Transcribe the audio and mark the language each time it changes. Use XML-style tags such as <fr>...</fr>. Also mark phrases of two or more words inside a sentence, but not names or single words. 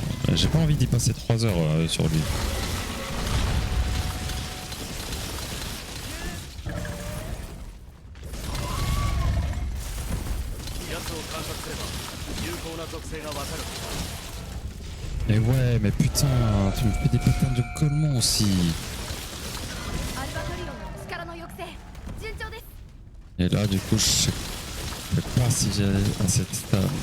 <fr>J'ai pas envie d'y passer 3 heures sur lui. Mais ouais, mais putain, tu me fais des patterns de collement aussi.</fr> <ja>アルバトリオンの力の抑制順調です。</ja> <fr>Et là, du coup, je sais pas si j'ai à cette stade.</fr>